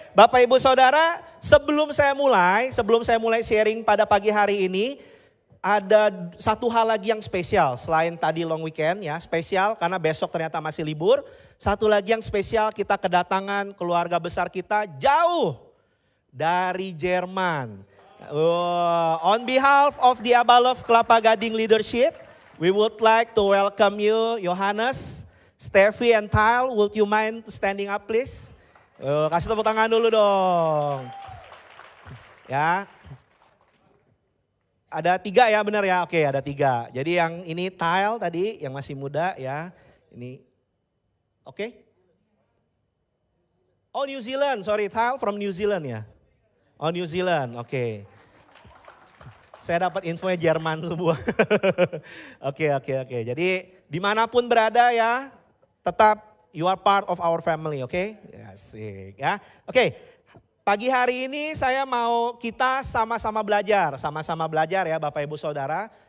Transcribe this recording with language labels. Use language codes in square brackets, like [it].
[id] Bapak Ibu Saudara, sebelum saya mulai sharing pada pagi hari ini, ada satu hal lagi yang spesial selain tadi long weekend ya, spesial karena besok ternyata masih libur. Satu lagi yang spesial, kita kedatangan keluarga besar kita jauh dari Jerman. [en] On behalf of the Abalov Kelapa Gading leadership, we would like to welcome you, Johannes, Steffi and Tile. Would you mind standing up please? [id] Kasih tepuk tangan dulu dong. Ya. Ada 3 ya, benar ya? Oke, ada 3. Jadi yang ini Tile tadi, yang masih muda ya. Ini, oke. Oh New Zealand, sorry, Tile from New Zealand ya. Oh New Zealand, oke. Saya dapat infonya Jerman semua. Oke. Jadi dimanapun berada ya, tetap [en] you are part of our family, [id] oke? Asik ya. Oke. Pagi hari ini saya mau kita sama-sama belajar ya Bapak Ibu Saudara.